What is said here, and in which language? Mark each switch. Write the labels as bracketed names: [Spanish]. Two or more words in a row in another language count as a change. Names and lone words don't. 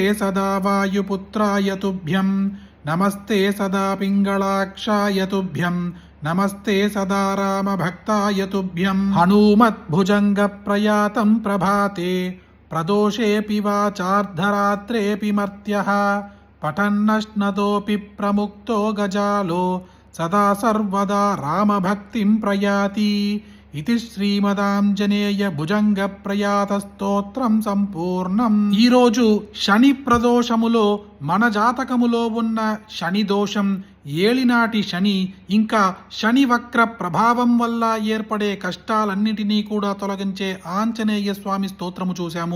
[Sanskrit] सदा वायुपुत्राय तुभ्यं नमस्ते सदा पिङ्गलाक्षाय तुभ्यं नमस्ते सदा रामभक्ताय तुभ्यं हनूमद्भुजङ्गप्रयातं प्रभाते प्रदोषेऽपि वा चार्धरात्रेऽपि मर्त्यः पठन्नश्नतोऽपि प्रमुक्तो गजालो सदा सर्वदा रामभक्तिं प्रयाति इति శ్రీమదాంజనేయ భుజంగ ప్రయాత స్తోత్రం సంపూర్ణం. [Telugu] ఈరోజు శని ప్రదోషములో మన జాతకములో ఉన్న శని దోషం, ఏలినాటి శని, ఇంకా శని వక్ర ప్రభావం వల్ల ఏర్పడే కష్టాలన్నిటినీ కూడా తొలగించే ఆంజనేయ స్వామి స్తోత్రము చూశాము.